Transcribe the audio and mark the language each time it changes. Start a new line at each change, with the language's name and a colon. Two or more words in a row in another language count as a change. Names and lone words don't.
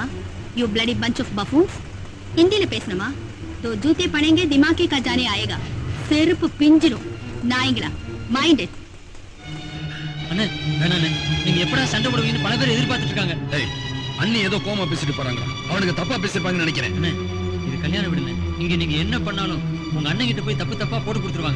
English: யூ bloody bunch of buffoons.
Tamil: ஹிந்தில பேசணுமா?
Hindi: तो जूते पड़ेंगे दिमाग का जाने आएगा.
Tamil: செருப்பு பிஞ்சிரும் நாய்ங்களா.
English: mind it.
Tamil: அண்ணே வேணாண்ணே, நீங்க எப்படா சண்டை போடுவீங்கன்னு பல பேர் எதிர்பார்த்துட்டு இருக்காங்க. டேய், அண்ணி ஏதோ கோமா பேசிட்டு போறாங்க. அவனுக்கு தப்பா பேசிருப்பாங்கன்னு நினைக்கிறேன். அண்ணே இது கல்யாணம் விடுங்க. நீங்க என்ன பண்ணாலும் உங்க அண்ணன் கிட்ட போய் தப்பு தப்பா போட்டு கொடுத்துருவாங்க.